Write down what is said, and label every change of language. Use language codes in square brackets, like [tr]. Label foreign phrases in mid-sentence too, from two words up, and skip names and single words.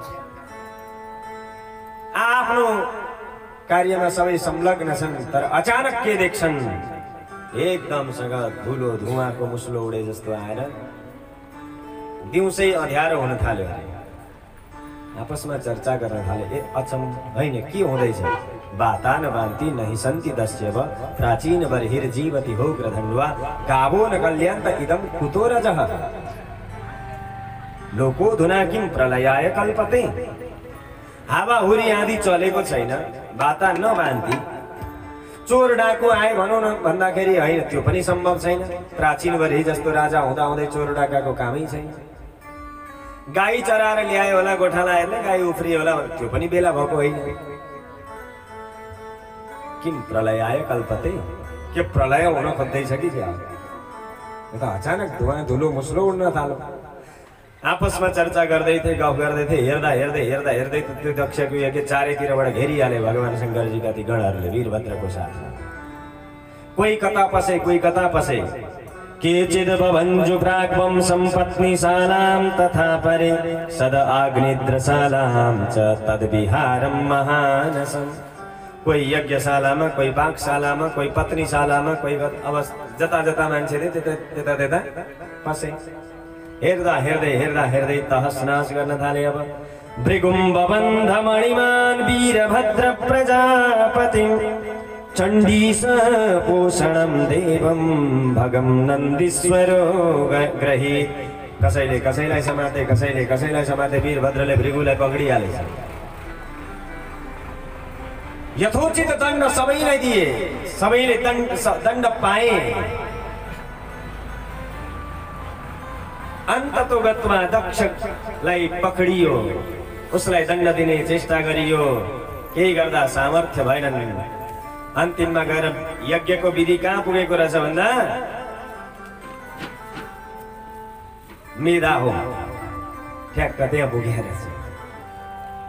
[ne] आफ्नो कार्यमा सबै संलग्न छन्, तर अचानक के देख्छन्, एकदमसँग धुलो धुवाको मुस्लो उडे जस्तो आएर दिउँसै अँध्यारो हुन थाल्यो। आपसमा चर्चा गर्न थाले, ए अचम होइन के हुँदैछ? [sa] बाता न बान्ती नहि सन्ति दस्यव प्राचीन बर्हिर जीवति हो ग्रधन्वा गावो न कल्यान्त इदम कुतो रजः लोको धुना किम प्रलयाय कल्पते। [ne] हावाहुरी आँधी चलेको छैन, [sa] बाता नबान्ती, [ne] चोर डाकु आए भनौँ न भन्दाखेरि होइन त्यो पनि सम्भव छैन। प्राचीन बर्ही जस्तो राजा हुँदा हुँदै चोर डाकाको कामै छैन। गाई चराएर ल्यायो होला गोठाला हेर्ने, गाई उफ्रियो होला, त्यो पनि बेला भएको होइन। किन [sa] प्रलयाय कल्पते, [ne] के प्रलय हुन खोज्दैछ कि क्या? त अचानक धुवा धुलो मुस्लो उड्न थाल्यो। आपसमा चर्चा गर्दै थिए, गफ गर्दै थिए। हेर्दा हेर्दै हेर्दा हेर्दै त्यो दक्षको यज्ञ चारैतिरबाट घेरिहाले भगवान शङ्करजीका ती गणहरूले वीरभद्रको साथमा। कोही कता पसे कोही कता पसे। [sa] केचिद् भवञ्जु प्राग्वं सम्पत्निशालां तथा परे सद आग्निद्रशालां च तद्विहारं महानसम्। [ne] कोही यज्ञशालामा, कोही पाकशालामा, कोही पत्नीशालामा, कोही अब जता जता मान्छे थिए त्यता त्यता पसे। हेर्दा हेर्दै हेर्दा हेर्दै तहसनास गर्न थाले। [sa] अब भृगुम्बबन्धमणिमान् वीरभद्र प्रजापतिं चण्डीश पोषणं देवं भगं नन्दीश्वरो ग्रहीत। [ne] कसैले कसैलाई समाते, कसैले कसैलाई समाते। वीरभद्रले भृगुलाई पक्रिहालेछ। यथोचित दण्ड सबैलाई दिए, सबैले दण्ड पाए। [sa] अन्ततो गत्वा [ne] दक्षलाई पक्रियो। उसलाई दण्ड दिने चेष्टा गरियो, केही गर्दा सामर्थ्य भएनन्। अन्तिममा गएर यज्ञको विधि कहाँ पुगेको रहेछ भन्दा मेधा हो, ठ्याक्क त्यहाँ पुगेर रहेछ।